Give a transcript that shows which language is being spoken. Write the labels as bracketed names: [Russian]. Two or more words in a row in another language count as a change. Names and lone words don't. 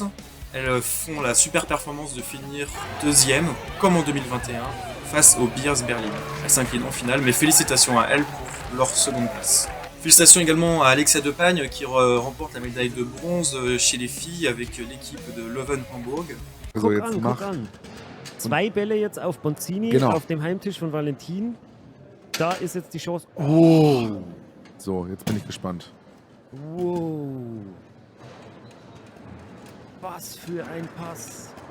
[French] Elles font la super performance de finir deuxième, comme en 2021, face aux Bears Berlin. Elles s'inclinent en finale, mais félicitations à elles pour leur seconde place. Félicitations également à Alexia Depagne qui remporte la médaille de bronze chez les filles avec l'équipe de Leuven Hamburg. [German] So, Guck jetzt an, mach. guck an. 2 Bälle jetzt auf Bonzini, Genau. auf dem Heimtisch von Valentin. Da ist jetzt die Chance. Oh. So, jetzt bin ich gespannt. Wow. Was für ein Pass.